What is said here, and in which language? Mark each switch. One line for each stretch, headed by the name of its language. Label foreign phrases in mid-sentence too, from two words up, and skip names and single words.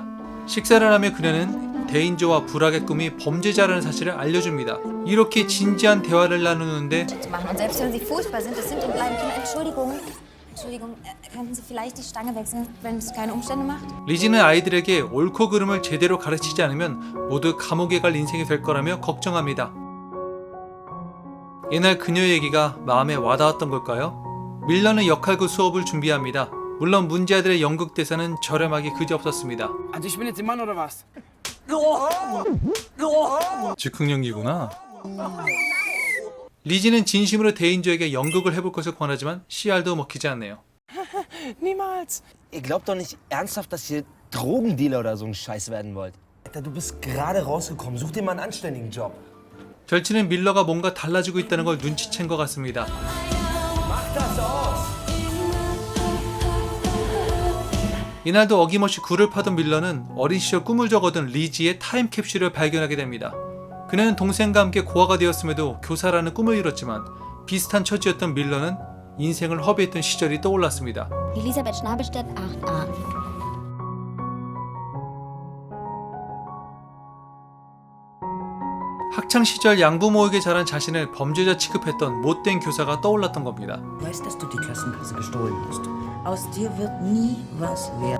Korean: 식사를 하며 그녀는 데인저와 불악의 꿈이 범죄자라는 사실을 알려줍니다. 이렇게 진지한 대화를 나누는데
German: Zu machen. Und selbst wenn sie furchtbar sind, es sind und bleiben Kinder. Entschuldigung. Entschuldigung, könnten Sie vielleicht die Stange wechseln, wenn es keine Umstände macht?
Korean: 리지는 아이들에게 옳고 그름을 제대로 가르치지 않으면 모두 감옥에 갈 인생이 될 거라며 걱정합니다. 이날 그녀의 얘기가 마음에 와닿았던 걸까요? 밀러는 역할구 수업을 준비합니다. 물론 문제아들의 연극 대사는 저렴하기 그지없었습니다.
German: Also ich bin jetzt der Mann oder was?
Korean: 즉흥연기구나. 리지는 진심으로 데인저에게 연극을 해볼 것을 권하지만 씨알도 먹히지 않네요.
German: Niemals. Ihr glaubt doch nicht ernsthaft, dass ihr Drogendealer oder so ein Scheiß werden wollt. Alter, du bist gerade rausgekommen. Such dir mal einen anständigen Job.
Korean: 절친은 밀러가 뭔가 달라지고 있다는 걸 눈치챈 것 같습니다. 이날도 어김없이 굴을 파던 밀러는 어린 시절 꿈을 적어둔 리지의 타임캡슐을 발견하게 됩니다. 그녀는 동생과 함께 고아가 되었음에도 교사라는 꿈을 이뤘지만 비슷한 처지였던 밀러는 인생을 허비했던 시절이 떠올랐습니다.
German: Elisabeth Schnabelstedt, 8a.
Korean: 학창 시절 양부모에게 자란 자신을 범죄자 취급했던 못된 교사가 떠올랐던 겁니다.
German: Weißt, dass du die Klassenkasse gestohlen hast. Aus dir wird nie was werden.